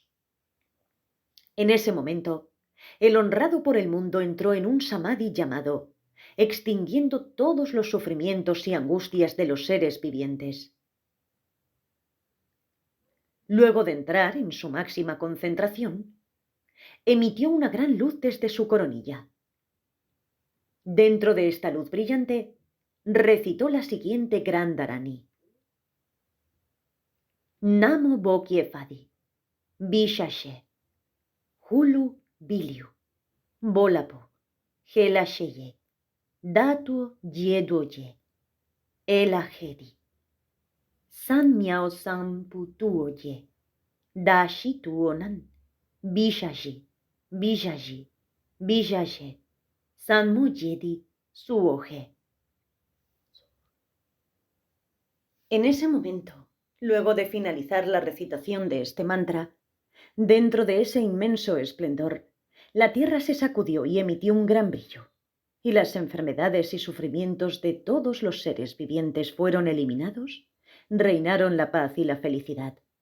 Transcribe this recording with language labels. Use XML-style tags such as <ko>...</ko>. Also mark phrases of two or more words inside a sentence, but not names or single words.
<es>En ese momento, el honrado por el mundo entró en un samadhi llamado extinguiendo todos los sufrimientos y angustias de los seres vivientes. Luego de entrar en su máxima concentración, emitió una gran luz desde su coronilla. Dentro de esta luz brillante, recitó la siguiente gran dharani.</es> <sa>Namo Bokyefadi, Bishashe, Hulu Biliu, Bolapo, Gelasheye, Datuo Yeduoye, Elahedi, San Miao San Putuoye, Dashi Tuonan, Bishaji, Bishaji, Bishaje, San Muyedi Suoje.</sa> <es>En ese momento, luego de finalizar la recitación de este mantra, dentro de ese inmenso esplendor, la tierra se sacudió y emitió un gran brillo, y las enfermedades y sufrimientos de todos los seres vivientes fueron eliminados, reinaron la paz y la felicidad.</es>